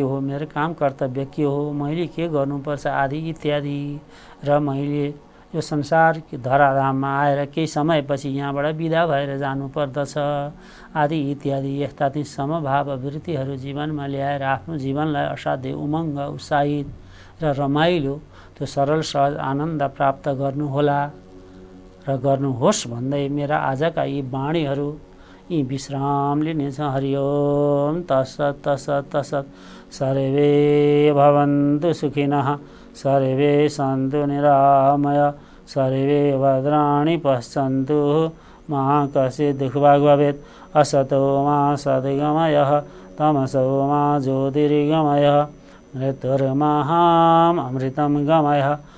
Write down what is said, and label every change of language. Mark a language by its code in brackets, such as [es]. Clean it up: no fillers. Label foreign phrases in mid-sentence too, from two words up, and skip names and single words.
[ne] हो, मेरो काम कर्तव्य के हो, मैले के गर्नुपर्छ आदि इत्यादि, र मैले यो संसार धराधाममा आएर केही समयपछि यहाँबाट बिदा भएर जानुपर्दछ आदि इत्यादि यस्ता ती समभाव वृत्तिहरू जीवनमा ल्याएर आफ्नो जीवनलाई असाध्य उमङ्ग, उत्साहित र रमाइलो त्यो सरल सहज आनन्द प्राप्त गर्नुहोला र गर्नुहोस् भन्दै मेरा आजका यी वाणीहरू यी विश्राम लिनेछ। [sa] हरिओम तत्सत् तत्सत् तत्सत्। सर्वे भवन्तु सुखिनः, सर्वे सन्तु निरामय, सर्वे भद्राणि पश्यन्तु, मा कश्चित् दुःखभाग् भवेत्। असतो मा सद्गमयः, तमसो मा ज्योतिर्गमयः, मृत्युर्महाम् अमृतं गमयः।